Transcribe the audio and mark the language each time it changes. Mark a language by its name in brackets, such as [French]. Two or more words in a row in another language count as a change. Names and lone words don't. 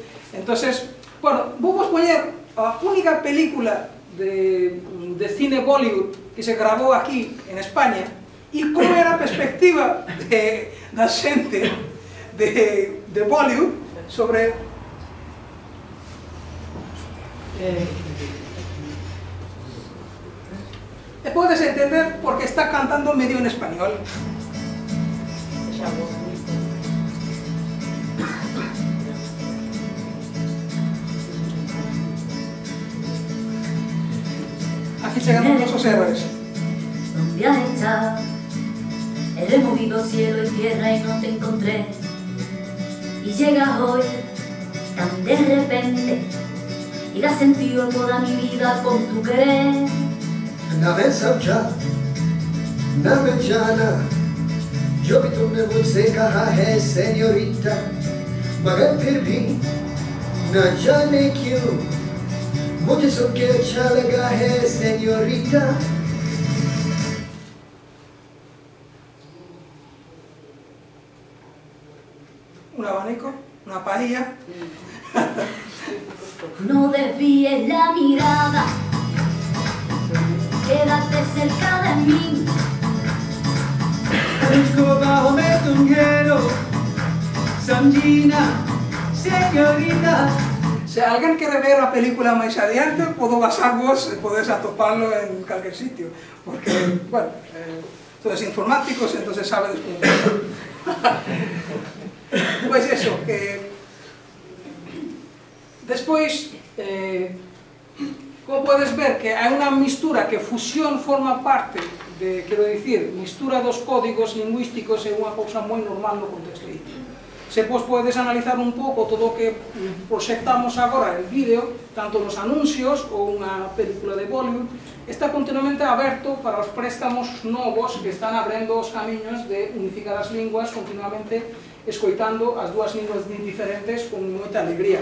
[Spanish] Entonces, bueno, [Galician] vou vos poñer a única película de cine Bollywood que se grabou aquí en España e como era a perspectiva da xente de Bollywood sobre e podes entender porque está cantando medio en español. [Spanish] Aquí llegan los héroes. ¿Dónde has estado? He removido cielo y tierra y no te encontré. Y llegas hoy tan de repente y das sentido toda mi vida con tu querer. [Hindi] ना मैं समझा ना मैं जाना जो भी तुमने मुझसे कहा है सेन्योरिटा, मगर फिर भी न जाने क्यों मुझे सुन के अच्छा लगा है सेन्योरिटा. [Spanish] Un abanico, una paella. No desvíes la mirada, quédate cerca de mí. [Hindi] मुझको बाहों में तुम घेरो, समझीना, señorita. [Spanish] Si alguien quiere ver la película [Galician] máis adiante, puedo basar vos, podés atoparlo [Spanish] en cualquier sitio, [Galician] porque, bueno, todos informáticos, entonces sabedes cómo. Pues eso, que despois, como podes ver que hai unha mistura que fusión forma parte quero dicir, mistura dos códigos lingüísticos é unha cousa moi normal no contexto indio. Se podes analizar un pouco todo o que proxectamos agora en vídeo, tanto nos anuncios ou unha película de Bollywood, está continuamente aberto para os préstamos novos que están abrindo os camiños de unificar as linguas, continuamente escoitando as dúas linguas diferentes con moita alegría.